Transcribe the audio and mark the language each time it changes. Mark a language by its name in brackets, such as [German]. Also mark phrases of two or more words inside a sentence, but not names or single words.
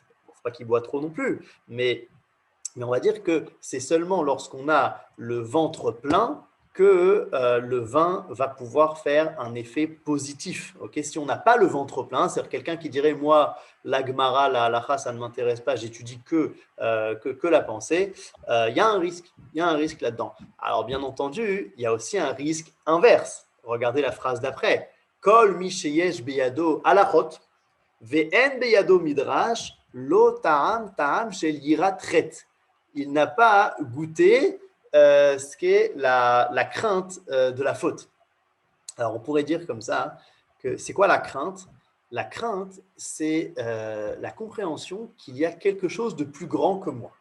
[French] Il ne faut pas qu'il boit trop non plus, mais on va dire que c'est seulement lorsqu'on a le ventre plein que le vin va pouvoir faire un effet positif. Okay, si on n'a pas le ventre plein, c'est-à-dire quelqu'un qui dirait « moi, la Gemara, la halacha, ça ne m'intéresse pas, j'étudie que la pensée », il y a un risque là-dedans. Alors bien entendu, il y a aussi un risque inverse. Regardez la phrase d'après. [Hebrew] כל מי שיש בידו הלכות ואין בידו מדרש לא טעם טעם של יראת חטא» [French] il n'a pas goûté ce qu'est la crainte de la faute. Alors, on pourrait dire comme ça que c'est quoi la crainte? La crainte, c'est la compréhension qu'il y a quelque chose de plus grand que moi.